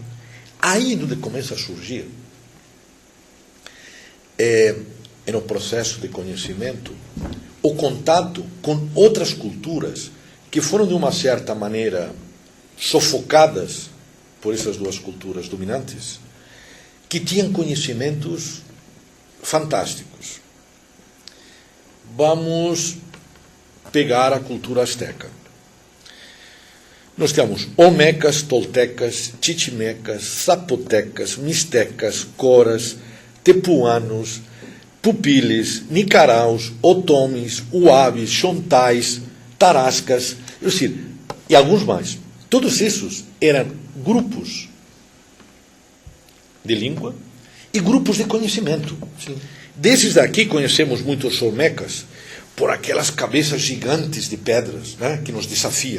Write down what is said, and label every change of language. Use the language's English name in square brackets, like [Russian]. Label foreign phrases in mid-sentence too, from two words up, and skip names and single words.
[Portuguese] Aí onde começa a surgir no processo de conhecimento o contato com outras culturas que foram de uma certa maneira sufocadas por essas duas culturas dominantes, que tinham conhecimentos fantásticos. Vamos pegar a cultura asteca. Nós temos olmecas, toltecas, chichimecas, zapotecas, mixtecas, coras, tepuanos, pupiles, nicaraus, otomis, uabis, xontais, tarascas, e alguns mais. Todos esses eram grupos de língua e grupos de conhecimento. Sim. Desses daqui conhecemos muitos olmecas por aquelas cabeças gigantes de pedras, né, que nos desafiam.